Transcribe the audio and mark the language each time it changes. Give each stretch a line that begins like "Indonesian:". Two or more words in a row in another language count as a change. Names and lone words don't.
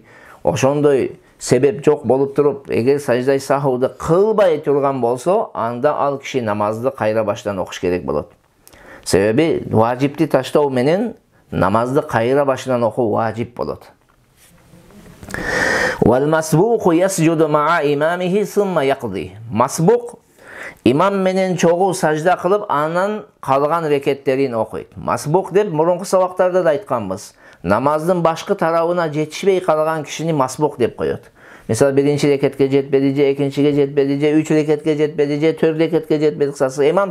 Kyrgyz: Ошондой себеп жок болуп туруп, эгер саждай сахуду кылбай турган болсо, анда ал киши намазды кайра баштан окуш керек болот. Себеби важипти таштоо менен намазды кайра башынан окуу важип болот.
Arabic: والمسبوق يسجد مع إمامه ثم يقضي.
Kyrgyz: Масбук имам менен чогуу сажда кылып, анан калган рекеттерин окуйт. Масбук деп мурунку сабактарда да айтканбыз. Намаздын башкы тарабына жетишпей калган кишини масбук деп коет. Мисалы, биринчи рекетке жетпеди, же экинчиге жетпеди, же 3 рекетке жетпеди, же 4 рекетке жетпеди кысасы.